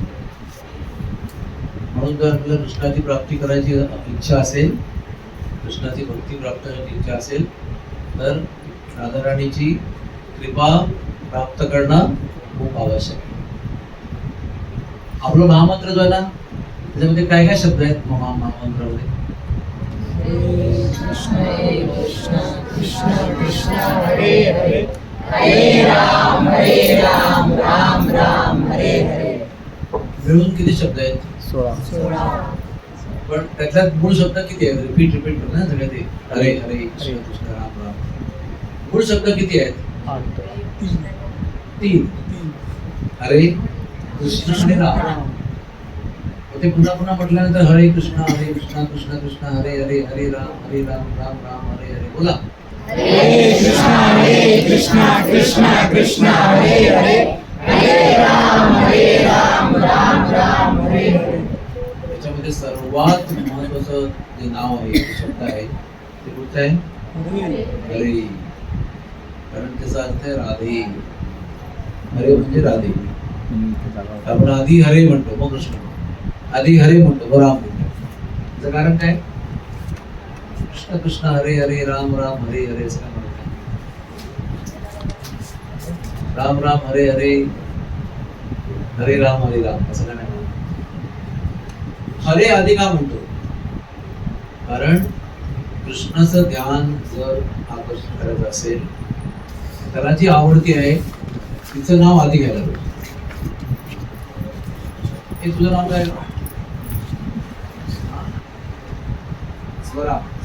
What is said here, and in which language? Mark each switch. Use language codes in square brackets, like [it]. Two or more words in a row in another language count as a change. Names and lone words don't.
[mr] म्हणून जर आपल्याला कृष्णाची प्राप्ती करायची इच्छा असेल, कृष्णाची भक्ती प्राप्त करायची इच्छा असेल तर राधाराणीची कृपा प्राप्त करणं खूप आवश्यक आहे. आपलं महामंत्र जो आहे ना त्याच्यामध्ये काय काय शब्द आहेत? महामंत्रामध्ये कृष्ण कृष्ण कृष्ण हरे हरे हरे राम राम राम हरे हरे. मिळून किती शब्द आहेत? 16. पण त्यातल्यात मूळ शब्द किती आहेत? रिपीट करतो ना सगळे ते. हरे हरे कृष्ण कृष्ण राम राम. मूळ शब्द किती आहेत? 3. हरे कृष्ण आणि राम. ते पुन्हा पुन्हा म्हटल्यानंतर हरे कृष्ण कृष्ण कृष्ण हरे हरे हरे राम राम राम हरे हरे. बोला. हरे कृष्ण कृष्ण कृष्ण हरे हरे हरे राम राम राम हरे हरे. त्याच्यामध्ये सर्वात महत्वाचं जे नाव आहे, जे शब्द आहे ते कुठचं आहे? हरे. कारण त्याचा अर्थ आहे राधे. हरे म्हणजे राधे. आपण आधी हरे म्हणतो मग कृष्ण म्हणतो, आधी हरे म्हणतो मग राम म्हणतो. त्याचं कारण काय? कृष्ण कृष्ण हरे हरे राम राम हरे हरे असं काय म्हणत नाही. राम राम हरे हरे हरे राम असं काय नाही म्हणत. हरे आधी का म्हणतो? कारण कृष्णाचं ध्यान जर आकर्षित करायचं असेल, त्याला जी आवडती आहे तिचं नाव आधी घ्यायला पाहिजे. हे तुझं नाव काय? स्वरा.